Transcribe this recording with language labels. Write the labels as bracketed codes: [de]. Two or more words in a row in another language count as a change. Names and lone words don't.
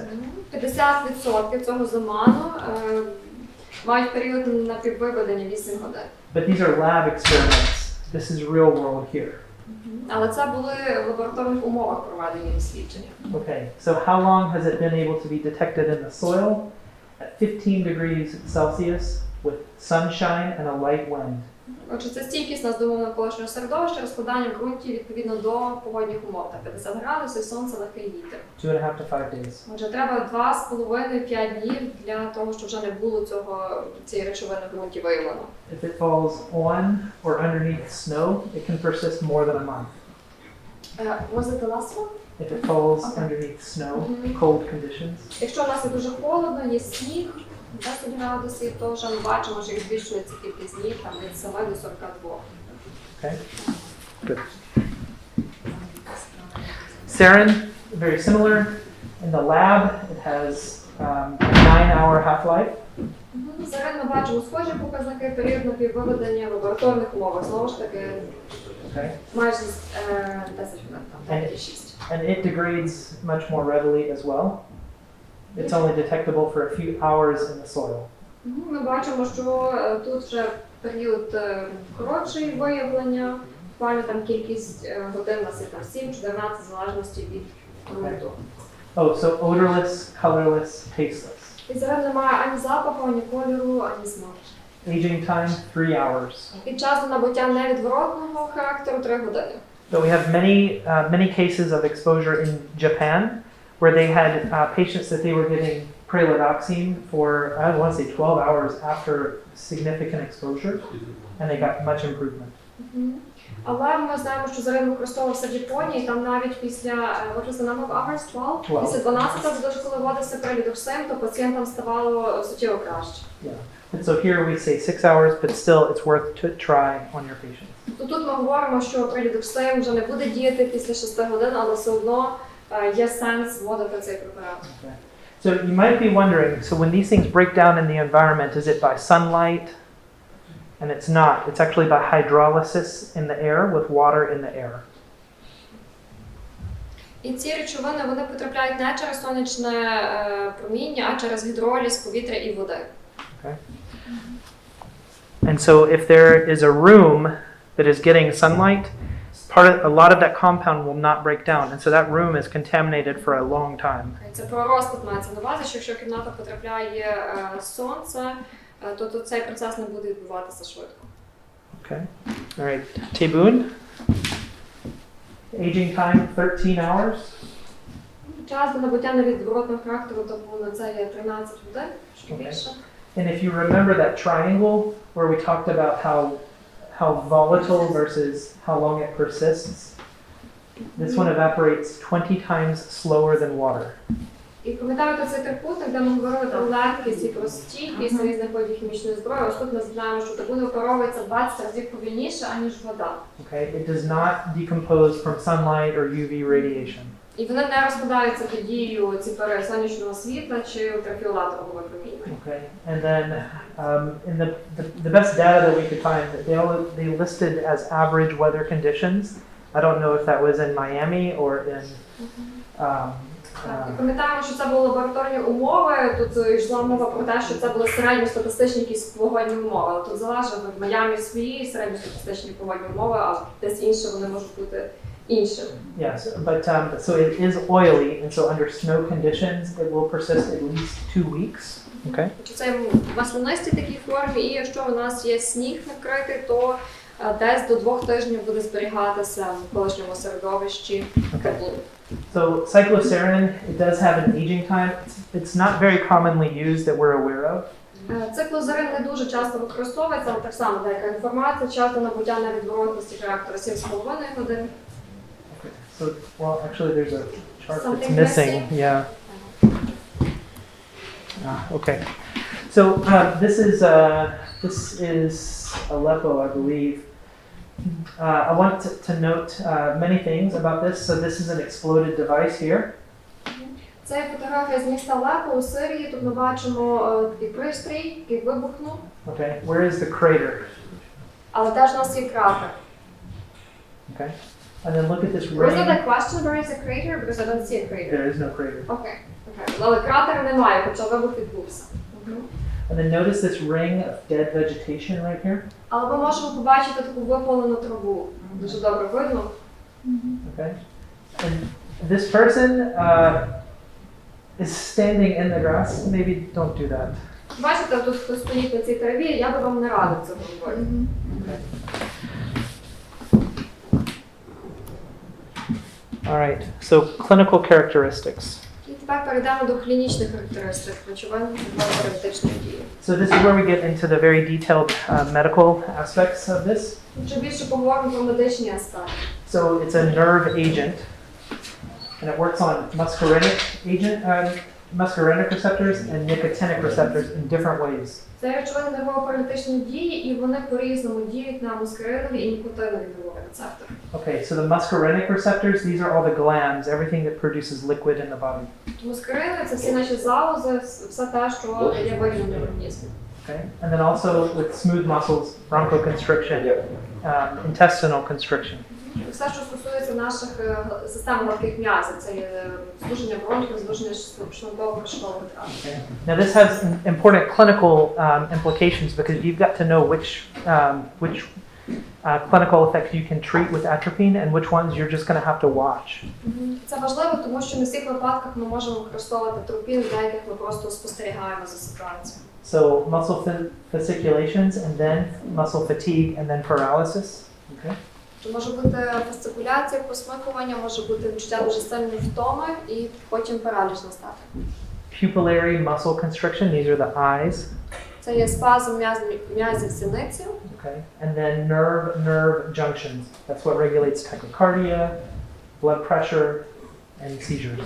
[uk] 50% цього заману мають період напіввиведення 8 годин. [en] But these are lab experiments. This is real world here. [uk] Але це були в лабораторних умовах проведені дослідження. [en] Okay, so how long has it been able to be detected in the soil? At 15 degrees Celsius with sunshine and a light wind. [uk] Отже, це стійкість нас до навколишнього середовища, розкладання в ґрунті відповідно до погодних умов. Та 50 градусів, сонце, легкий вітер. [en] 2.5 to 5 days. [uk] Отже, треба 2,5-5 днів для того, щоб вже не було цієї речовини в ґрунті виявлено. [en] If it falls on or underneath snow, it can persist more than a month. Was it the last one? If it falls underneath snow, cold conditions, [uk] Якщо у нас є дуже холодно, є сніг, 10 градусів, то вже ми бачимо, що їх збільшується кількість днів там, від 7 до 42. [en] okay? Good. Sarin, very similar. In the lab, it has a 9-hour half-life. [uk] Зараз ми бачимо схожі показники, період напіввиведення в лабораторних умовах. Знову ж таки, [en] Okay. [uk] майже 10 хвилин, там 5-6. [en] And it degrades much more readily as well. It's only detectable for a few hours in the soil. [uk] Ми бачимо, що тут вже період коротший виявлення, буквально там кількість годин у нас є там 7-14, в залежності від ґрунту. [en] Oh, so odorless, colorless, tasteless. [uk] І зараз немає ані запаху, ані кольору, ані смаку. [en] Aging time, 3 hours. [uk] І час до набуття невідворотного характеру 3 години. [en] So we have many cases of exposure in Japan where they had patients that they were getting pralidoxime for, I want to say 12 hours after significant exposure, and they got much improvement. [uk] Але ми знаємо, що зарин використовувався в Японії, там навіть після, [en] what was the number of hours? 12? [uk] Після 12 годин, коли вводився пралідоксим, то пацієнтам ставало суттєво краще. [en] Yeah. And so here we say 6 hours, but still it's worth to try on your patients. [uk] То тут ми говоримо, що пралідоксим вже не буде діяти після 6 годин, але все одно є сенс вводити цей препарат. [en] Okay. So you might be wondering, so when these things break down in the environment, is it by sunlight? And it's not. It's actually by hydrolysis in the air with water in the air. [uk] І ці речовини, вони потрапляють не через сонячне проміння, а через гідроліз повітря і води. [en] Okay. And so if there is a room that is getting sunlight, a lot of that compound will not break down, and so that room is contaminated for a long time. [uk] Це про розклад мається на увазі, що якщо в кімнату потрапляє сонце, то цей процес не буде відбуватися швидко. [en] Okay. All right. Tebun. Aging time 13 hours. [uk] Час до набуття невідворотного характеру, тому це є 13 годин, що більше. [en] And if you remember that triangle where we talked about how volatile versus how long it persists, this one evaporates 20 times slower than water. [uk] І пам'ятаєте цей трикутник, де ми говорили про легкість і про стійкість різних видів хімічної зброї. Ось тут ми знаємо, що табун випаровується 20 разів повільніше, аніж вода. [en] Okay, it does not decompose from sunlight or UV radiation. [uk] І вони не розпадаються під дією сонячного світла чи ультрафіолетового випромінювання. [en] Okay, and then in the best data that we could find, they listed as average weather conditions. I don't know if that was in Miami or in. [uk] Пам'ятаємо, що це були лабораторні умови. Тут йшла мова про те, що це були середньостатистичні якісь погодні умови. Але тут залежить в Майамі свої середньостатистичні погодні умови, а десь інше вони можуть бути інше. [en] Yes, but so it is oily, and so under snow conditions, it will persist at least 2 weeks. Okay. [uk] Це в маслянистій такій формі, і якщо у нас є сніг накритий, то десь до 2 тижнів буде зберігатися в колишньому середовищі каблук. [en] So cyclosarin, it does have an aging time. It's not very commonly used that we're aware of. [uk] Циклозарин не дуже часто використовується, але так само деяка інформація, часто набуття невідворотності характеру 7,5 годин. [en] So, well, actually, there's a chart that's Something missing. missing? Yeah. Okay. So this is Aleppo, I believe. I want to note many things about this. So this is an exploded device here. [uk] Це фотографія з міста Алеппо у Сирії. Тут ми бачимо такий пристрій, який вибухнув. [en] Okay. Where is the crater? [uk] Але теж у нас є кратер. [en] Okay. And then look at this Was that ring. a question? Where is a crater? Because I don't see a crater. There is no crater. [uk] Окей. Але кратера немає, хоча вибух відбувся. [en] And then notice this ring of dead vegetation right here. [uk] Але ми можемо побачити таку випалену траву. Дуже добре видно. [en] Okay. And this person is standing in the grass. Maybe don't do that. [uk] Бачите, тут хтось стоїть на цій траві, я би вам не радив цього робити. [en] Okay. All right. So clinical characteristics. [uk] І тепер перейдемо до клінічних характеристик речовин терапевтичної дії. [en] So this is where we get into the very detailed medical aspects of this. [uk] Тут більше поговоримо про медичні аспекти. [en] So it's a nerve agent, and it works on muscarinic receptors and nicotinic receptors in different ways. [uk] Це речовини нервово-паралітичної дії, і вони по-різному діють на мускаринові і нікотинові нервові рецептори. [en] Okay, so the muscarinic receptors, these are all the glands, everything that produces liquid in the body. [uk] Мускарини – це всі наші залози, все те, що є вигідним в організмі. [en] Okay, and then also with smooth muscles, bronchoconstriction, intestinal constriction. [uk] Все, що стосується наших систем гладких м'язів, це є звуження бронхів, звуження шлунково-кишкових трав. [en] Okay. Now this has important clinical implications because you've got to know which clinical effects you can treat with atropine and which ones you're just going to have to watch. [uk] Це важливо, тому що не в всіх випадках ми можемо використовувати атропін, в деяких ми просто спостерігаємо за ситуацією. [en] So muscle fasciculations and then muscle fatigue and then paralysis. Okay. [uk] То може бути фасцикуляція, посмикування, може бути відчуття дуже сильної втоми і потім параліч настати. [en] Pupillary muscle constriction, these are the eyes. [uk] Це є спазм м'язів синиці. [en] Okay. And then nerve junctions. That's what regulates tachycardia, blood pressure, and seizures.